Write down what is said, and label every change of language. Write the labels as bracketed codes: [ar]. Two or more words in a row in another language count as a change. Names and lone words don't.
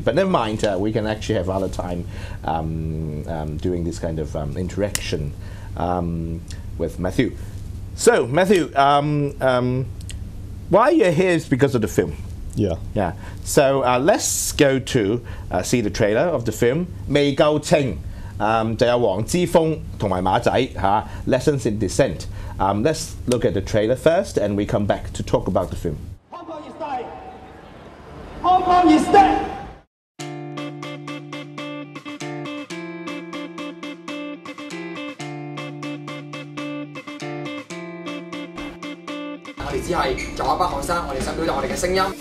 [en] But never mind, we can actually have other time doing this kind of interaction with Matthew. So, Matthew, why you're here is because of the film. Yeah. Yeah. So let's go to see the trailer of the film. [yue] 未夠稱，就有黃之鋒同埋馬仔嚇 Lessons in Dissent. [en] Let's look at the trailer first, and we come back to talk about the film. Hong Kong is dying. Hong Kong is dead. [yue] 我哋只係作為一班學生，我哋想表達我哋嘅聲音。